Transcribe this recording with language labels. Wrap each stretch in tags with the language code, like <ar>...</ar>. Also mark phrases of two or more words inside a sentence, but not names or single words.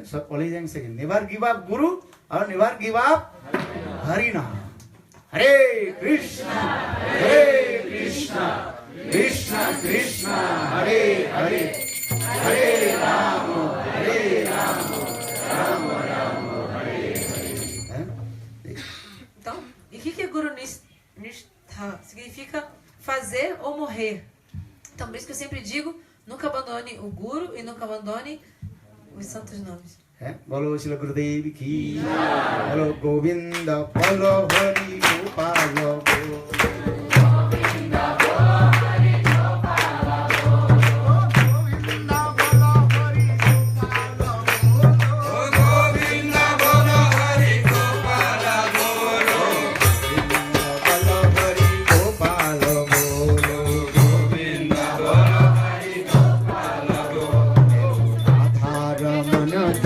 <en>So only thing saying, never give up Guru or never give up Harinam.</en> <pt>Hare Krishna, Krishna Krishna, Hare Hare, Hare Rama, Rama Rama, Hare Hare. Então, e o que é Guru Nishtha? Significa fazer ou morrer. Então, por isso que eu sempre digo, nunca abandone o Guru e nunca abandone os santos nomes.</pt> <hi>बोलो श्रील गुरुदेव की, बोलो गोविंदा, बोलो हरि गोपाल, गोविंदा, बोलो हरि गोपाल, गोविंदा, बोलो हरि गोपाल, गोविंदा, बोलो हरि गोपाल, गोविंदा, बोलो हरि गोपाल, राधा</hi>